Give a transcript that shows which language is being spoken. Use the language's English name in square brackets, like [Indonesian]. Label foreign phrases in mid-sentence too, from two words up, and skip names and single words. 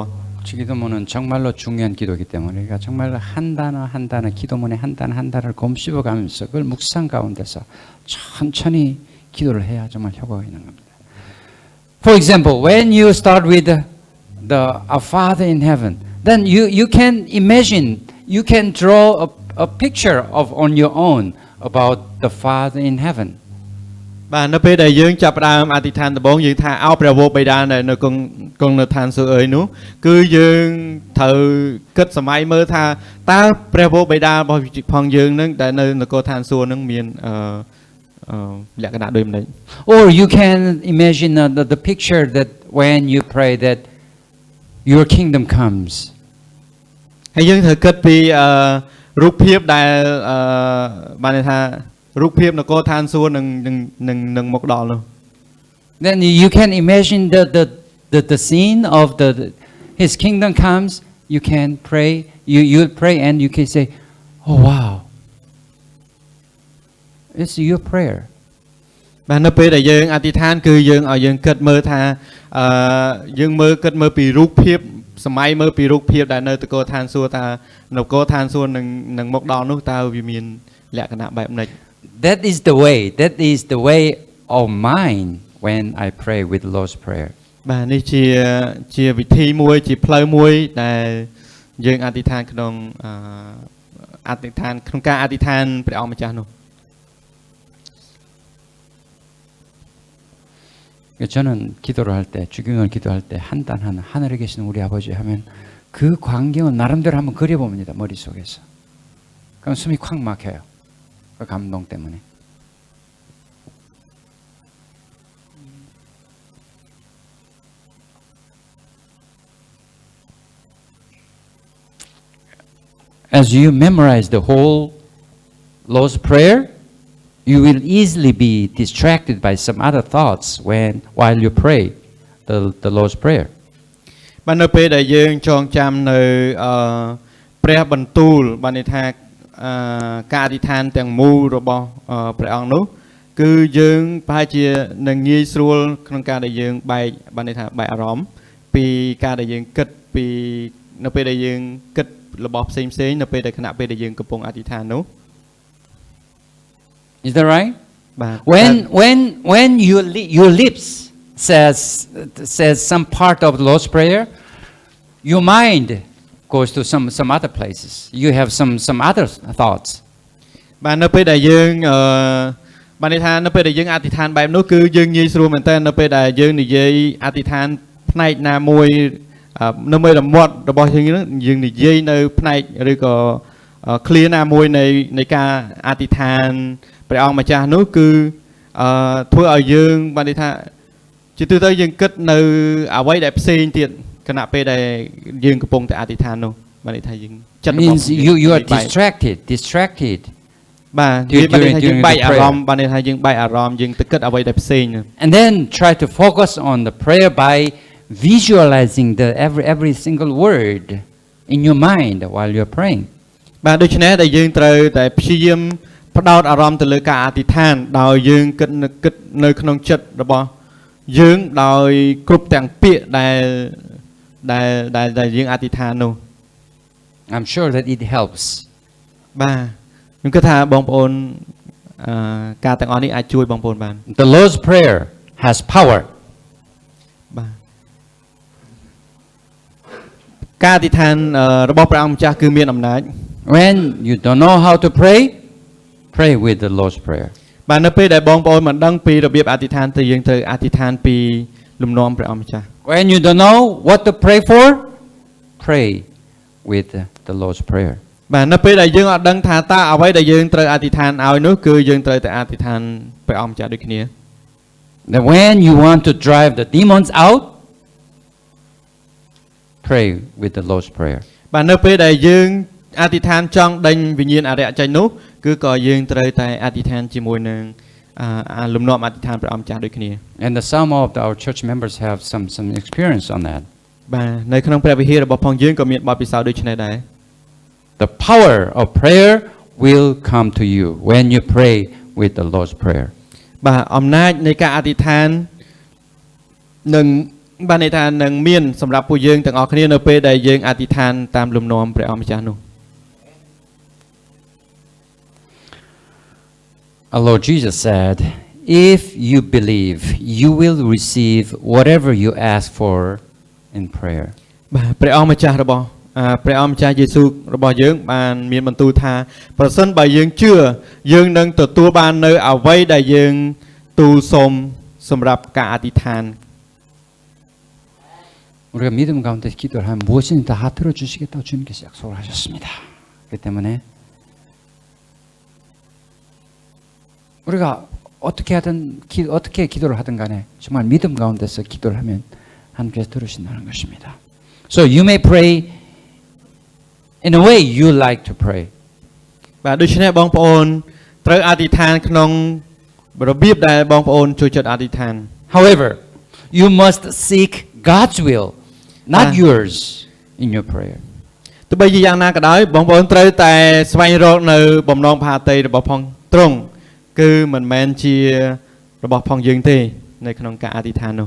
[Korean] 기도문은 정말로 중요한 기도이기 때문에 우리가 정말로 한 단어 기도문의 한 단어를 곰씹어가면서 그걸 묵상 가운데서 천천히 기도를 해야 정말 효과가 있는 겁니다. [English] For example, when you start with our Father in heaven, then you can imagine, you can draw a picture on your own about the Father in heaven. [Khmer] បាទនៅពេលដែលយើងចាប់ផ្ដើមអធិដ្ឋានដំបូងយើងថាអោព្រះវរបិតានៅគង់នៅឋានសួគ៌អើយនោះគឺយើងត្រូវគិតសម័យមើលថាតើព្រះវរបិតារបស់ផងយើងនឹងដែលនៅនគរឋានសួគ៌នឹងមានលក្ខណៈដូចម្ដេច [English] Or you can imagine the picture that when you pray that your kingdom comes. [Khmer] ហើយយើងត្រូវគិតពីរូបភាពដែលបានន័យថារូបភាពនគរឋានសួគ៌នឹងមកដល់នោះ [English] Then you can imagine the scene of his kingdom comes. You can pray. You pray and you can say, "Oh wow, it's your prayer." [Khmer] បាទនៅពេលដែលយើងអធិដ្ឋានគឺយើងឲ្យយើងគិតមើលថាយើងគិតមើលពីរូបភាពសម័យមើលពីរូបភាពដែលនៅនគរឋានសួគ៌តើនគរឋានសួគ៌នឹងមកដល់នោះតើវាមានលក្ខណៈបែបម៉េច [English] That is the way of mine when I pray with the Lord's Prayer. [Khmer] បាទនេះជាវិធីមួយជាផ្លូវមួយដែលយើងអធិដ្ឋានក្នុងការអធិដ្ឋានព្រះអង្គម្ចាស់នោះ [Korean] 저는 기도를 할 때, 주기도를 기도할 때 한 단 하나 하늘에 계신 우리 아버지 하면 그 광경을 나름대로 한번 그려봅니다. 머릿속에서. 그럼 숨이 콱 막혀요. 그 감동 때문에. [English] As you memorize the whole Lord's Prayer, you will easily be distracted by some other thoughts while you pray the Lord's Prayer. [Khmer] បាទនៅពេលដែលយើងចងចាំនៅព្រះបន្ទូលបានន័យថាការអធិដ្ឋានទាំងមូលរបស់ព្រះអង្គនោះគឺយើងប្រហែលជានឹងងាយស្រួលក្នុងការដែលយើងបែកបានន័យថាបែកអារម្មណ៍ពីការដែលយើងគិតពីនៅពេលដែលយើងគិតរបស់ផ្សេងនៅពេលដែលខណៈពេលដែលយើងកំពុងអធិដ្ឋាននោះ [English] Is that right? [Khmer] បាទ [English] When your lips says some part of the Lord's Prayer, your mind goes to some other places. You have some other thoughts. [Khmer] បាទនៅពេលដែលយើងបានន័យថានៅពេលដែលយើងអធិដ្ឋានបែបនោះគឺយើងងាយស្រួលមែនតើនៅពេលដែលយើងនិយាយអធិដ្ឋានផ្នែកណាមួយនៅមេរមាត់របស់យើងហ្នឹងយើងនិយាយនៅផ្នែកឬក៏ clear ណាមួយនៃការអធិដ្ឋានព្រះអង្គម្ចាស់នោះគឺធ្វើឲ្យយើងបានន័យថាជាទូទៅយើងគិតនៅអ្វីដែលផ្សេងទៀតខណៈពេលដែលយើងកំពុងតែអធិដ្ឋាននោះបានន័យថាយើងចិត្តរបស់ [English] Means you are distracted. [Khmer] បាទនិយាយបានថាយើងបែកអារម្មណ៍បានន័យថាយើងបែកអារម្មណ៍យើងទៅគិតអ្វីដែលផ្សេង [English] And then try to focus on the prayer by visualizing the every single word in your mind while you're praying. [Khmer] បាទដូច្នេះដែលយើងត្រូវតែព្យាយាមផ្ដោតអារម្មណ៍ទៅលើការអធិដ្ឋានដោយយើងគិតនៅក្នុងចិត្តរបស់យើងដោយគ្រប់ទាំងពាក្យដែលយើងអធិដ្ឋាននោះ [English] I'm sure that it helps. [Khmer] បាទខ្ញុំគិតថាបងប្អូនការទាំងអស់នេះអាចជួយបងប្អូនបាន [English] The Lord's Prayer has power. [Khmer] បាទការអធិដ្ឋានរបស់ព្រះអង្គម្ចាស់គឺមានអំណាច [English] When you don't know how to pray, pray with the Lord's Prayer. [Khmer] បាទនៅពេលដែលបងប្អូនមិនដឹងពីរបៀបអធិដ្ឋានទៅយើងត្រូវអធិដ្ឋានពីលំនាំព្រះអង្គម្ចាស់ [English] When you don't know what to pray for, pray with the Lord's Prayer. [Khmer] បាទនៅពេលដែលយើងអត់ដឹងថាតើអ្វីដែលយើងត្រូវអធិដ្ឋានឲ្យនោះគឺយើងត្រូវតែអធិដ្ឋានព្រះអង្គម្ចាស់ដូចគ្នា [English] That when you want to drive the demons out, pray with the Lord's Prayer. [Khmer] បាទនៅពេលដែលយើងអធិដ្ឋានចង់ដេញវិញ្ញាណអារក្សចេញនោះគឺក៏យើងត្រូវតែអធិដ្ឋានជាមួយនឹងលំនាំអធិដ្ឋានព្រះអង្គម្ចាស់ដូចគ្នា [English] And some of our church members have some experience on that. [Khmer] បាទនៅក្នុងព្រះវិហាររបស់ផងយើងក៏មានបទពិសោធន៍ដូចនេះដែរ [English] The power of prayer will come to you when you pray with the Lord's Prayer. [Khmer] បាទអំណាចនៃការអធិដ្ឋាននឹងបានន័យថានឹងមានសម្រាប់ពួកយើងទាំងអស់គ្នានៅពេលដែលយើងអធិដ្ឋានតាមលំនាំព្រះអង្គម្ចាស់នោះ [English] Our Lord Jesus said, if you believe, you will receive whatever you ask for in prayer. [Khmer] បាទព្រះអង្គម្ចាស់របស់ព្រះអង្គម្ចាស់យេស៊ូវរបស់យើងបានមានបន្ទូលថាប្រសិនបើយើងជឿយើងនឹងទទួលបាននៅអ្វីដែលយើងទូលសូមសម្រាប់ការអធិដ្ឋាន [Korean] 우리가 믿음 가운데 기도를 하면 무엇이든 다 들어주시겠다고 주님께서 약속을 하셨습니다. 그렇기 때문에 우리가 어떻게 기도를 하든 간에 정말 믿음 가운데서 기도를 하면 하나님께서 들으신다는 것입니다. [English] So you may pray in a way you like to pray. [Khmer] បាទដូច្នេះបងប្អូនត្រូវអធិដ្ឋានក្នុងរបៀបដែលបងប្អូនចូលចិត្តអធិដ្ឋាន [English] However, you must seek God's will, not yours, in your prayer. [Khmer] ទោះបីជាយ៉ាងណាក៏ដោយបងប្អូនត្រូវតែស្វែងរកនៅបំណងផាតីរបស់ផងទ្រង់គឺមិនមែនជារបស់ផងយើងទេនៅក្នុងការអធិដ្ឋាននោះ